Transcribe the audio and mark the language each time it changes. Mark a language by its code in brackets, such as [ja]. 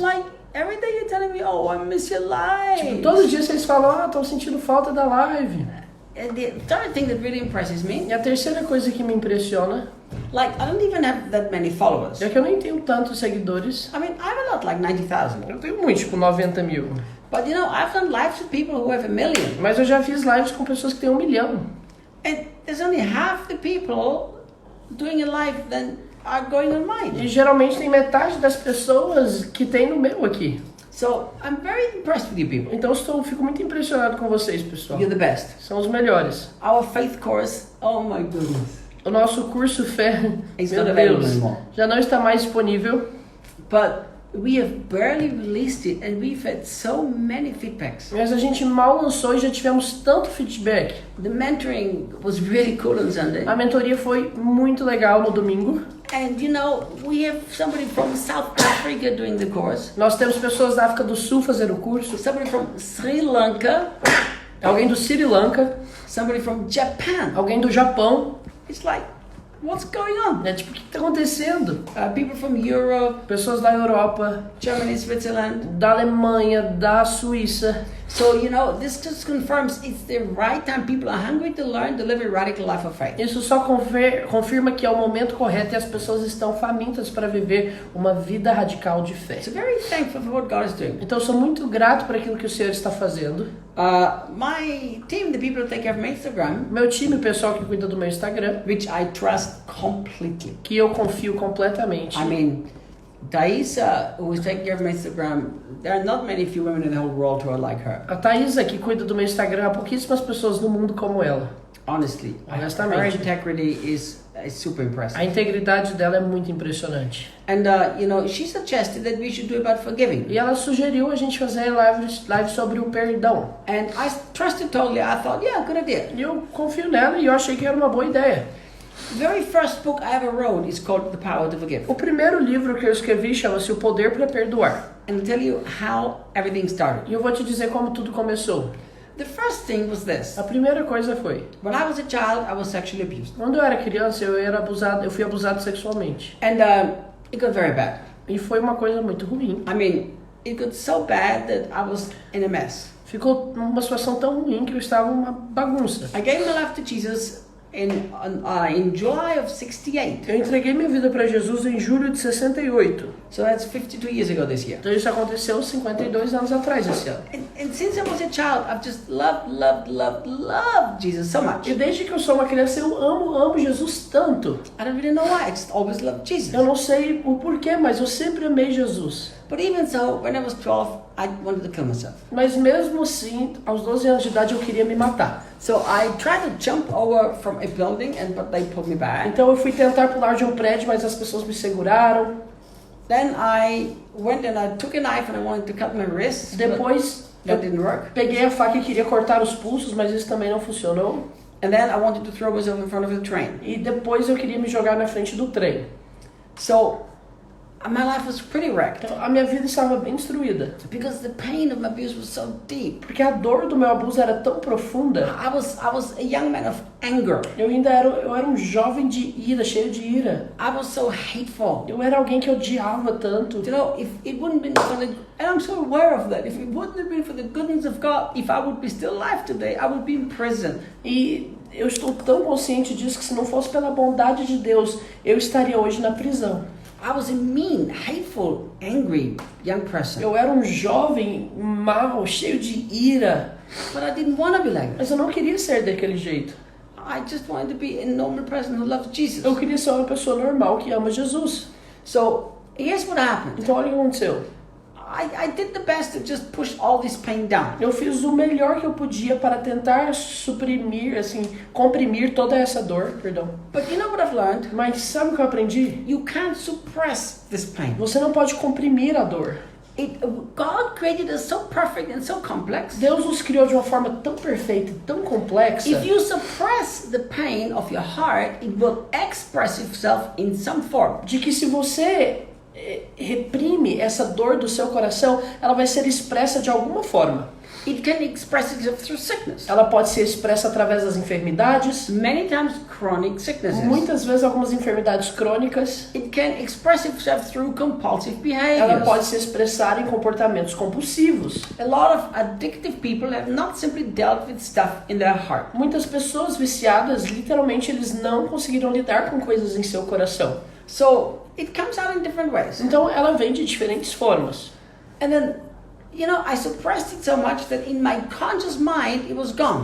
[en] Like, every day you're telling me, oh, I miss your life. [pt] Tipo, todo dia vocês falam, tô sentindo falta da live. [en] And the third thing that really impresses me, [pt] E a terceira coisa que me impressiona [en] like, I don't even have that many followers. [pt] é que eu nem tenho tantos seguidores. [en] I mean, I have a lot, like 90,000. [pt] Eu tenho muito, tipo 90 mil. [en] But you know, I've done lives with people who have 1 million. [pt] Mas eu já fiz lives com pessoas que têm 1 milhão. [en] And there's only half the people doing a live that are going on [pt] E [en] mine. [pt] geralmente tem metade das pessoas que tem no meu aqui. [en] So I'm very impressed with you people. [pt] Então fico muito impressionado com vocês, pessoal. [en] You're the best. [pt] São os melhores. [en] Our faith course, oh my goodness. [pt] O nosso curso Fé, [en] It's [pt] meu [en] not available [pt] Deus, [en] anymore. [pt] já não está mais disponível. [en] But we have barely released it and we've had so many feedbacks. [pt] Mas a gente mal lançou e já tivemos tanto feedback. [en] The mentoring was really cool on Sunday. [pt] A mentoria foi muito legal no domingo. [en] And you know, we have somebody from South Africa doing the course. [pt] Nós temos pessoas da África do Sul fazendo o curso. [en] Somebody from Sri Lanka. [pt] Alguém do Sri Lanka. [en] Somebody from Japan. [pt] Alguém do Japão. [en] It's like, what's going on? [pt] Tipo, o que está acontecendo? [en] People from Europe, [pt] Pessoas da Europa, [en] Germany, Switzerland. [pt] da Alemanha, da Suíça. [en] So, you know, this just confirms it's the right time. People are hungry to learn to live a radical life of faith. [pt] Isso só confirma que é o momento correto e as pessoas estão famintas para viver uma vida radical de fé. [en] So very thankful for what God is doing. [pt] Então eu sou muito grato por aquilo que o Senhor está fazendo. [en] My team, the people who take care of my Instagram, [pt] Meu time, o pessoal que cuida do meu Instagram, [en] which I trust completely. [pt] que eu confio completamente. [en] I mean, Thaisa, who is taking care of my Instagram, there are not many few women in the whole world who are like her. [pt] A Thaisa, que cuida do meu Instagram, há pouquíssimas pessoas no mundo como ela. [en] Honestly, [pt] Honestamente. [en] her integrity is super impressive. [pt] A integridade dela é muito impressionante. [en] And you know, she suggested that we should do about forgiving. [pt] E ela sugeriu a gente fazer live sobre o perdão. [en] And I trusted totally. I thought, yeah, good idea. [pt] E eu confio nela e eu achei que era uma boa ideia. [en] The very first book I ever wrote is called The Power to Forgive. [pt] O primeiro livro que eu escrevi chama-se O Poder para Perdoar. [en] And I'll tell you how everything started. [pt] E eu vou te dizer como tudo começou. [en] The first thing was this. [pt] A primeira coisa foi, [en] When I was a child, I was sexually abused. [pt] quando eu era criança, eu fui abusado sexualmente. [en] And it got very bad. [pt] E foi uma coisa muito ruim. [en] I mean, it got so bad that I was in a mess. [pt] Ficou uma situação tão ruim que eu estava uma bagunça. [en] I gave my life to Jesus in July of 68. [pt] Eu entreguei minha vida para Jesus em julho de 68. [en] So that's 52 years ago this year. [pt] Então isso aconteceu 52 anos atrás esse ano. [en] And since I was a child, I've just loved Jesus so much. [pt] E desde que eu sou uma criança, eu amo Jesus tanto. [en] I don't really know why, I just always loved Jesus. [pt] Eu não sei o porquê, mas eu sempre amei Jesus. [en] But even so, when I was 12, I wanted to kill myself. [pt] Mas mesmo assim, aos 12 anos de idade, eu queria me matar. [en] So I tried to jump over from a building, but they pulled me back. [pt] Então eu fui tentar pular de um prédio, mas as pessoas me seguraram. [en] Then I went and I took a knife and I wanted to cut my wrist. [pt] Depois [en] That didn't work. [pt] peguei a faca e queria cortar os pulsos, mas isso também não funcionou. [en] And then I wanted to throw myself in front of the train. [pt] E depois eu queria me jogar na frente do trem. [en] So my life was pretty wrecked. [pt] Então a minha vida estava bem destruída. [en] Because the pain of my abuse was so deep. [pt] Porque a dor do meu abuso era tão profunda. [en] I was a young man of anger. [pt] Eu era um jovem de ira, cheio de ira. [en] I was so hateful. [pt] Eu era alguém que odiava tanto. [en] You know, if it wouldn't been for the, and I'm so aware of that, if it wouldn't have been for the goodness of God, if I would be still alive today, I would be in prison. [pt] E eu estou tão consciente disso que se não fosse pela bondade de Deus, eu estaria hoje na prisão. [en] I was a mean, hateful, angry young person. [pt] Eu era um jovem mau, cheio de ira. [en] But I didn't want to be like that. [pt] Mas eu não queria ser daquele jeito. [en] I just wanted to be a normal person who loves Jesus. [pt] Eu queria ser uma pessoa normal que ama Jesus. [en] So here's what happened. [pt] Então olha o que aconteceu. [en] I did the best to just push all this pain down. [pt] Eu fiz o melhor que eu podia para tentar suprimir, assim, comprimir toda essa dor, perdão. [en] But you know what I've learned? [pt] Mas sabe o que eu aprendi? [en] You can't suppress this pain. [pt] Você não pode comprimir a dor. [en] God created us so perfect and so complex. [pt] Deus nos criou de uma forma tão perfeita e tão complexa. [en] If you suppress the pain of your heart, it will express itself in some form. [pt] De que se você reprime essa dor do seu coração, ela vai ser expressa de alguma forma. [en] It can express itself through sickness. [pt] Ela pode ser expressa através das enfermidades, [en] Many times chronic sicknesses. [pt] muitas vezes algumas enfermidades crônicas. [en] It can express itself through compulsive [pt] Ela [en] behaviors. [pt] pode se expressar em comportamentos compulsivos. [en] A lot of addictive people have not simply dealt with stuff in their heart. [pt] Muitas pessoas viciadas, literalmente, eles não conseguiram lidar com coisas em seu coração. [en] So it comes out in different ways. [pt] Então ela vem de diferentes formas. [en] And then, I suppressed it so much that in my conscious mind it was gone.